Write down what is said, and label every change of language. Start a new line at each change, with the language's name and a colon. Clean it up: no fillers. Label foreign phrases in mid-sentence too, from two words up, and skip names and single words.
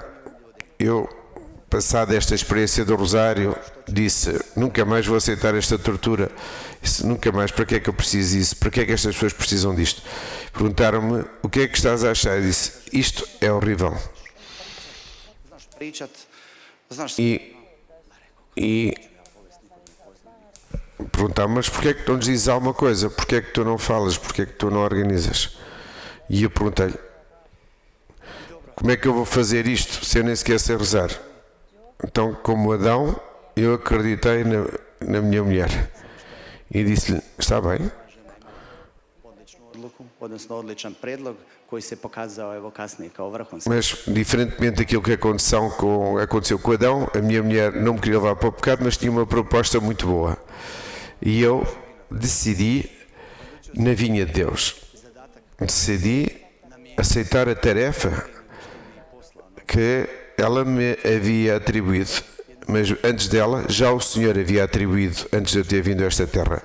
Portuguese: Eu, passada esta experiência do rosário, disse: nunca mais vou aceitar esta tortura. Disse: nunca mais, para que é que eu preciso disso? Para que é que estas pessoas precisam disto? Perguntaram-me: o que é que estás a achar? Eu disse: isto é horrível.
Croatian: znaš pričat, znaš
Portuguese: E perguntaram: mas porquê é que tu não dizes alguma coisa? Porquê é que tu não falas? Porquê é que tu não organizas? E eu perguntei-lhe: como é que eu vou fazer isto se eu nem sequer sei rezar? Então, como Adão, eu acreditei na minha mulher e disse-lhe: está bem,
Croatian: odličnu odluku, odnosno odličan predlog koji se pokazao evo kasnije kao vrhunski.
Portuguese: mas diferentemente daquilo que aconteceu com Adão, a minha mulher não me queria levar para o pecado, mas tinha uma proposta muito boa. E eu decidi na vinha de Deus. Decidi aceitar a tarefa que ela me havia atribuído, mas antes dela já o Senhor havia atribuído, antes de eu ter vindo a esta terra.